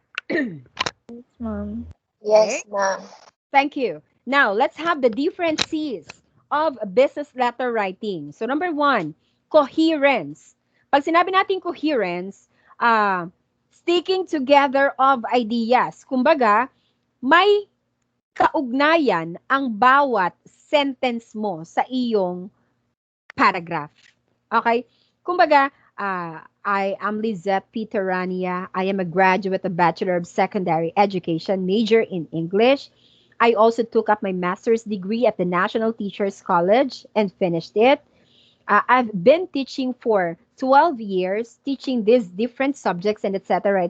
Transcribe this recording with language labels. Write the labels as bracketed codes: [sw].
[en] Yes, ma'am. Yes, ma'am. Thank you. Now, let's have the different C's of business letter writing. So number one, coherence. [tl] Pag sinabi natin [en] coherence, uh, sticking together of ideas. [tl] Kumbaga, may kaugnayan ang bawat sentence mo sa iyong paragraph. [en] Okay? [tl] Kumbaga, [en] I am Lizette Peterania. I am a graduate of Bachelor of Secondary Education, major in English. I also took up my master's degree at the National Teachers College and finished it. I've been teaching for 12 years, teaching these different subjects and etc.